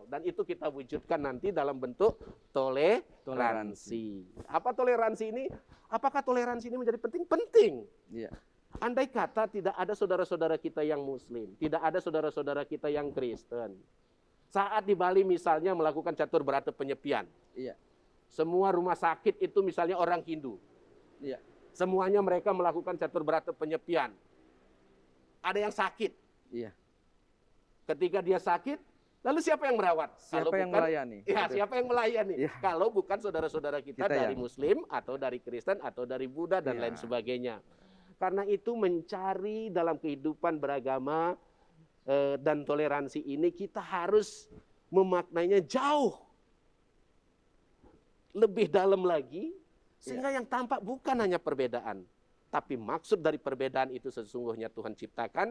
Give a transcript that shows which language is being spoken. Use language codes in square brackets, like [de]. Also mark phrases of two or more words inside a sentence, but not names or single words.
[id] Dan itu kita wujudkan nanti dalam bentuk toleransi. Apa toleransi ini? Apakah toleransi ini menjadi penting? Penting. Iya. Andai kata tidak ada saudara-saudara kita yang Muslim, tidak ada saudara-saudara kita yang Kristen. Saat di Bali misalnya melakukan catur berata penyepian. Iya. Semua rumah sakit itu misalnya orang Hindu. Iya. Semuanya mereka melakukan catur berata penyepian. Ada yang sakit. Iya. Ketika dia sakit, lalu siapa yang merawat? Siapa yang melayani? Ya, Betul. siapa yang melayani? Iya. Kalau bukan saudara-saudara kita dari yang- Muslim atau dari Kristen atau dari Buddha dan Iya. lain sebagainya. Karena itu mencari dalam kehidupan beragama dan toleransi ini kita harus memaknainya jauh lebih dalam lagi sehingga yang tampak bukan hanya perbedaan, tapi maksud dari perbedaan itu sesungguhnya Tuhan ciptakan